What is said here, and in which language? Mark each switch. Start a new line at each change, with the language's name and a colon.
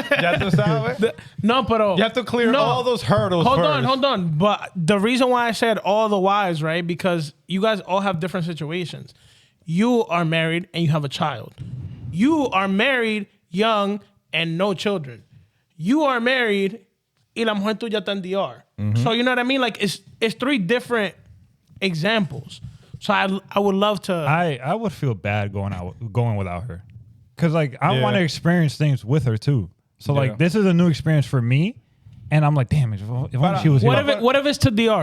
Spanish: Ya tú sabes. No, pero
English: You have to clear
Spanish: no.
English: all those hurdles Hold first. on. But the reason why I said all the wives, right? Because you guys all have different situations. You are married and you have a child. You are married, young, and no children. You are married,
Spanish: y la mujer tuya está en DR.
English: So you know what I mean? Like, it's 3 different examples. So I would love to. I would feel bad going without her, because like I Yeah. want to experience things with her too. So Yeah. like this is a new experience for me, and I'm like, damn, if only she was here. what if it's to DR?